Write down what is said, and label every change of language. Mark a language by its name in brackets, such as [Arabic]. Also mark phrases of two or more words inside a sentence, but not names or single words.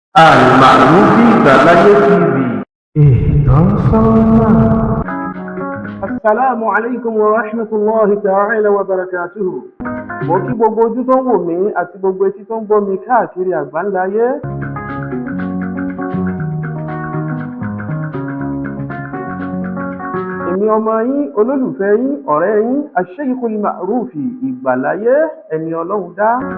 [Yoruba] Al-Ma'rufi Ìgbàláyé TV. Itosona. [Arabic] السلام عليكم ورحمة الله تعالى وبركاته. [Yoruba] Mo kí gbogbo ojú tó ń wò mí àti gbogbo etí tó ń gbọ́ mi káàkiri àgbáńláyé. Èmi ọmọ yín, olólùfẹ́ yín, ọ̀rẹ́ yín, Ash-Shaykhul Ma'rufi Ìgbàláyé, ẹni Ọlọ́run dá.